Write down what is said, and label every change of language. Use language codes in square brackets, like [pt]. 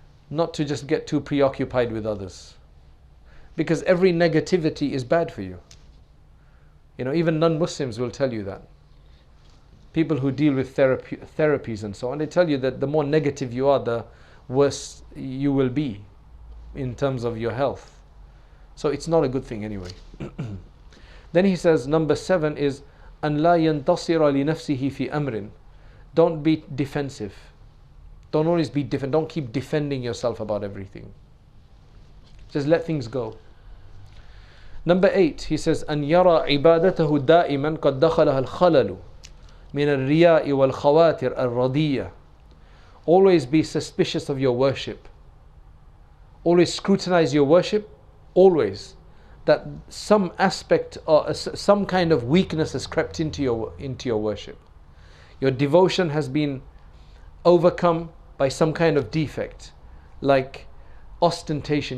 [en] Not to just get too preoccupied with others, because every negativity is bad for you. Even non-Muslims will tell you that. People who deal with therapies and so on, they tell you that the more negative you are, the worse you will be. in terms of your health. So it's not a good thing anyway. Then he says, number 7 is [ar] أن لا ينتصر لنفسه في أمر. [en] Don't be defensive. Don't always be defend. Don't keep defending yourself about everything. Just let things go. Number 8, he says [ar] أن يرى عبادته دائما قد دخلها الخلل من الرياء والخواتر الردية. [en] Always be suspicious of your worship. Always scrutinize your worship. Always. That some aspect or some kind of weakness has crept into your worship. Your devotion has been overcome by some kind of defect, like ostentation.